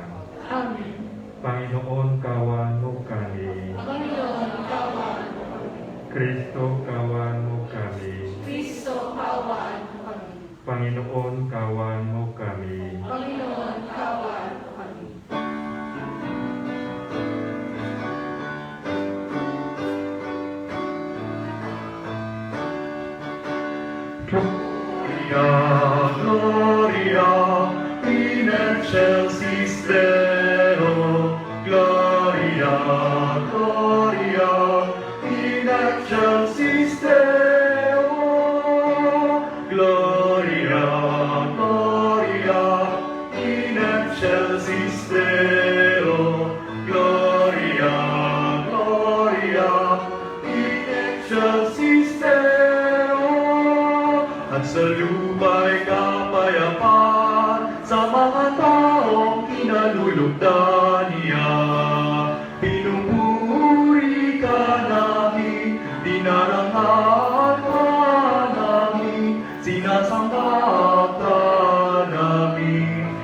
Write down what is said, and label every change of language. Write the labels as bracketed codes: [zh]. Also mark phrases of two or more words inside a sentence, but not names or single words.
[tl] Amen. Panginoon, kawan mo kami. Panginoon, kaawaan mo kami. Kristo, kawan mo kami. Kristo, kaawaan mo kami. Panginoon, kawan mo kami. Panginoon, kaawaan mo kami. [la] Gloria, Gloria, in excelsis Deo. Gloria, Gloria, in excelsis Deo. Gloria, Gloria, excelsis Deo, Gloria, Gloria, in excelsis Deo. [tl] At sa lupa'y kapayapaan sa mga taong kinalulugdan niya. Pinupuri ka namin, dinarangal ka namin, sinasamba ka namin,